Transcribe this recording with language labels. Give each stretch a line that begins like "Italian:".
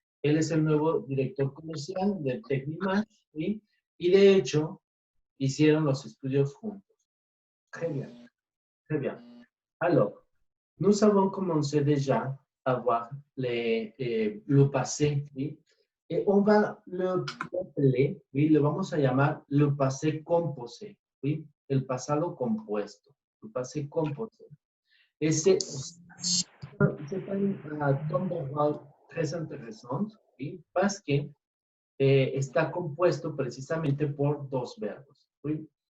Spanish: Él es el nuevo director comercial de Tecnimax, ¿sí? Y de hecho, hicieron los estudios juntos.
French: Très bien, très bien. Alors, nous avons commencé déjà à voir le passé, ¿sí? Et on va l'appeler, ¿sí?
Spanish: Le vamos a llamar le passé composé, ¿sí? El pasado compuesto, el passé composé.
French: C'est un ton verbal très intéressant, ¿sí? Parce que
Spanish: está compuesto precisamente por dos verbos, ¿sí?